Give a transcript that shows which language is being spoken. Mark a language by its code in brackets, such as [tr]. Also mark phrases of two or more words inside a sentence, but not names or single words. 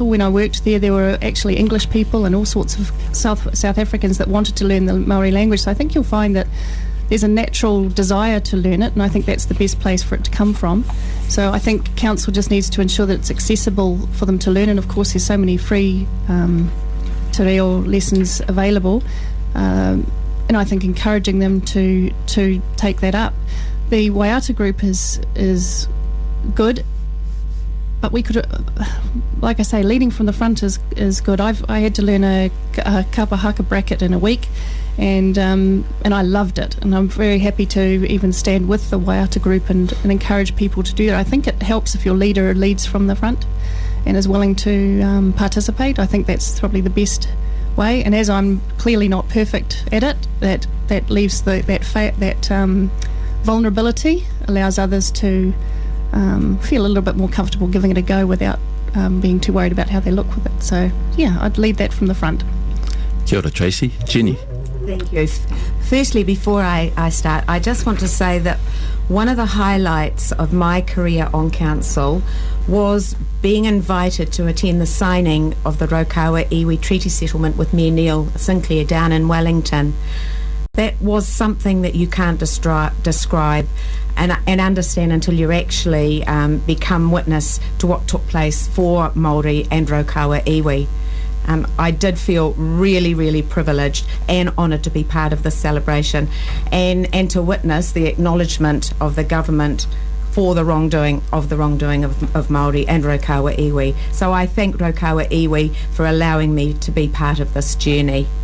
[en] When I worked there were actually English people and all sorts of South Africans that wanted to learn the Māori language. So I think you'll find that there's a natural desire to learn it, and I think that's the best place for it to come from. So I think council just needs to ensure that it's accessible for them to learn, and of course there's so many free [mi] te reo [en] lessons available. And I think encouraging them to take that up. The Waiata group is good, but we could, like I say, leading from the front is good. I had to learn a [mi] kapa haka [en] bracket in a week, and I loved it, and I'm very happy to even stand with the Waiata group and encourage people to do that. I think it helps if your leader leads from the front and is willing to participate. I think that's probably the best way, and as I'm clearly not perfect at it, that leaves that vulnerability, allows others to feel a little bit more comfortable giving it a go without being too worried about how they look with it. So yeah, I'd lead that from the front. [mi] Kia ora, Tracy. [en] Jenny. Thank you. Firstly, before I start, I just want to say that one of the highlights of my career on council was being invited to attend the signing of the Raukawa iwi Treaty Settlement with Mayor Neil Sinclair down in Wellington. That was something that you can't describe and understand until you actually become witness to what took place for Māori and Raukawa iwi. I did feel really, really privileged and honoured to be part of this celebration and to witness the acknowledgement of the government for the wrongdoing of Māori and Raukawa iwi. So I thank Raukawa iwi for allowing me to be part of this journey.